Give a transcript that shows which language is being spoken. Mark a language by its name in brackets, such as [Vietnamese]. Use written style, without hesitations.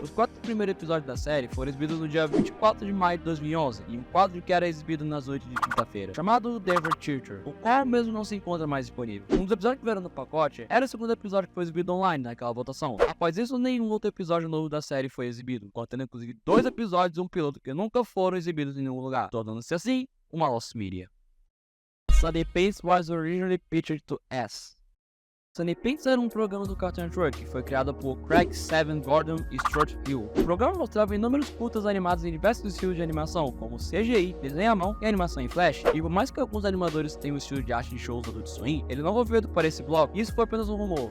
[Portuguese] Os 4 primeiros episódios da série foram exibidos no dia 24 de maio de 2011, em um quadro que era exibido nas noites de quinta-feira, chamado Denver Theater, o qual mesmo não se encontra mais disponível. Um dos episódios que vieram no pacote era o segundo episódio que foi exibido online naquela votação. Após isso, nenhum outro episódio novo da série foi exibido, contendo inclusive 2 episódios e um piloto que nunca foram exibidos em nenhum lugar, tornando-se assim uma lost media. [English] Sunny Pants was originally pitched to S. [Portuguese] Sunny Pants era um programa do Cartoon Network que foi criado por Craig Seven Gordon e Stuart Hill. O programa mostrava inúmeros curtas animados em diversos estilos de animação, como CGI, desenho à mão e animação em flash. E por mais que alguns animadores tenham o estilo de arte de shows do Adult Swim, ele não foi feito para esse bloco, e isso foi apenas um rumor.